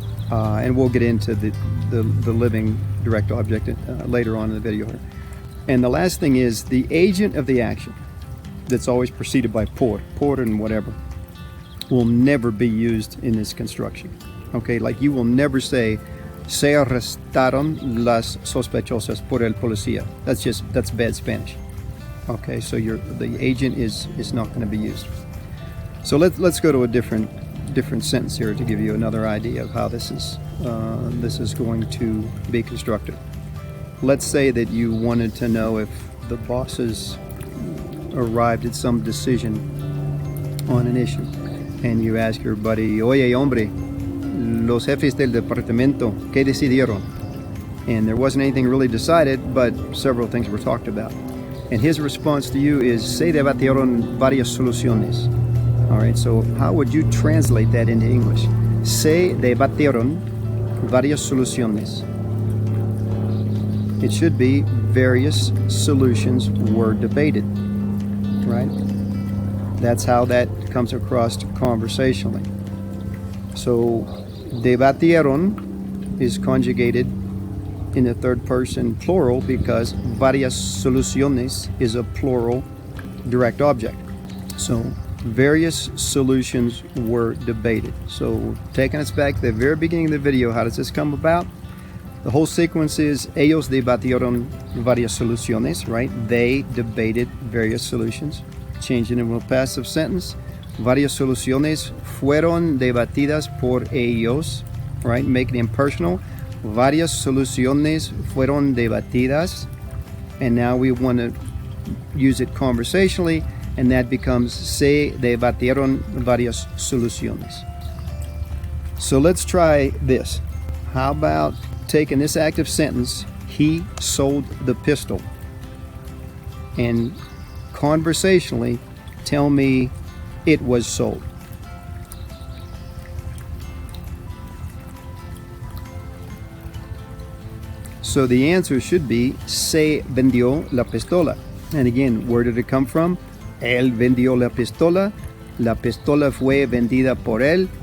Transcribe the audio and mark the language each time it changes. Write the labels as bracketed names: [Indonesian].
[English] And we'll get into the living direct object later on in the video here. And the last thing is the agent of the action that's always preceded by por and whatever will never be used in this construction. Okay, like you will never say [Spanish] se arrestaron las sospechosas por el policía. [English] That's bad Spanish. Okay, so the agent is not going to be used. So let's go to a different sentence here to give you another idea of how this is going to be constructed. Let's say that you wanted to know if the bosses arrived at some decision on an issue, and you ask your buddy, [Spanish] oye hombre, los jefes del departamento, ¿qué decidieron? [English] And there wasn't anything really decided, but several things were talked about. And his response to you is, [Spanish] se debatieron varias soluciones. [English] All right, so how would you translate that into English? [Spanish] Se debatieron varias soluciones. [English] It should be various solutions were debated, right? That's how that comes across conversationally. So debatieron is conjugated in the third person plural because [Spanish] varias soluciones [English] is a plural direct object. So various solutions were debated. So taking us back to the very beginning of the video, how does this come about? The whole sequence is [Spanish] ellos debatieron varias soluciones, [English] right? They debated various solutions. Changing it into a passive sentence. [Spanish] Varias soluciones fueron debatidas por ellos, [English] right? Making it impersonal. [Spanish] Varias soluciones fueron debatidas. [English] And now we want to use it conversationally, and that becomes [Spanish] se debatieron varias soluciones. [English] So let's try this. How about taking this active sentence, he sold the pistol, and conversationally tell me it was sold. So the answer should be [Spanish] se vendió la pistola. [English] And again, where did it come from? [Spanish] Él vendió la pistola. La pistola fue vendida por él.